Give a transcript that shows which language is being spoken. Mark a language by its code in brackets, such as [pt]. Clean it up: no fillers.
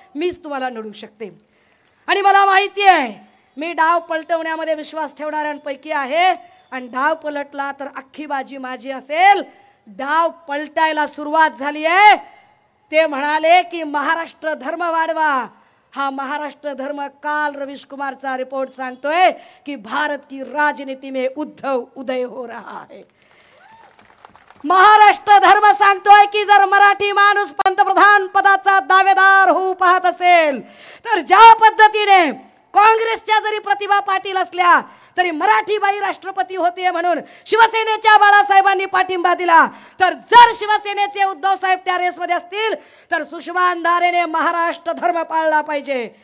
[mr] मीच तुम्हाला नडू शकते. आणि मला माहिती आहे मी डाव पलटवण्यामध्ये विश्वास ठेवणाऱ्यांपैकी आहे. आणि डाव पलटला तर अख्खी बाजी माझी असेल. डाव पलटायला सुरुवात झाली आहे. ते म्हणाले की महाराष्ट्र धर्म वाढवा, हा महाराष्ट्र धर्म काल रवीश कुमारचा रिपोर्ट सांगतोय की [hi] भारत की राजनीति में उद्धव उदय हो रहा है। [mr] महाराष्ट्र धर्म सांगतोय की जर मराठी माणूस पंतप्रधान पदाचा दावेदार होऊ पाहत असेल तर ज्या पद्धतीने काँग्रेसच्या जरी प्रतिभा पाटील असल्या तरी मराठी बाई राष्ट्रपती होते म्हणून शिवसेनेच्या बाळासाहेबांनी पाठिंबा दिला, तर जर शिवसेनेचे उद्धव साहेब त्या रेसमध्ये असतील तर सुषमा अंधारेने महाराष्ट्र धर्म पाळला पाहिजे।